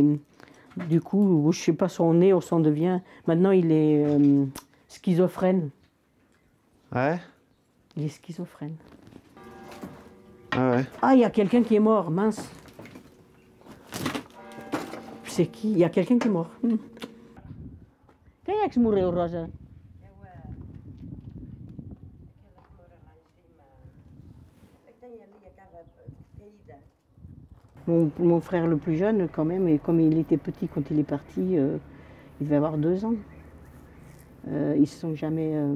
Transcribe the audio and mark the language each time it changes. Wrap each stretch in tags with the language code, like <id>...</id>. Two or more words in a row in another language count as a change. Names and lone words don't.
<fr>Du coup, je sais pas son nez ou son devient... Maintenant, il est schizophrène. Ouais? Il est schizophrène. Ah ouais? Ah, il y a quelqu'un qui est mort, mince. C'est qui? Il y a quelqu'un qui est mort.</fr> <pt>Quem é que se morreu, Rosa?</pt> <fr>Mon frère le plus jeune, quand même, et comme il était petit quand il est parti, il devait avoir 2 ans. Ils se sont jamais...</fr>